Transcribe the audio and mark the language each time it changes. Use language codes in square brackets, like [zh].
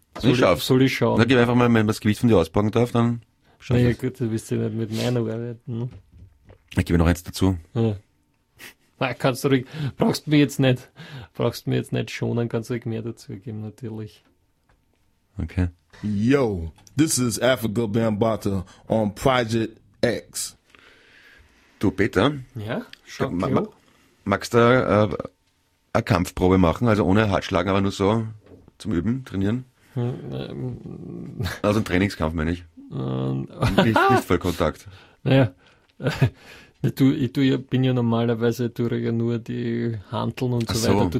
[de] Soll ich schauen? Dann gib einfach mal, wenn man das Gewicht von dir auspacken darf, dann schau ich. Naja, gut, dann wirst du nicht mit meiner arbeiten. Ich gebe noch eins dazu. Ja. Nein, kannst du ruhig. Brauchst du mich jetzt nicht schonen, kannst du ruhig mehr dazu geben, natürlich. Okay. [en] Yo, this is Africa Bambaataa on Project X. [de] Du, Peter, ja, magst du eine Kampfprobe machen, also ohne Hartschlagen, aber nur so zum Üben, trainieren? Also ein Trainingskampf, meine ich. Nicht Vollkontakt. Naja, ich bin ja normalerweise, tue ja nur die Hanteln und so weiter.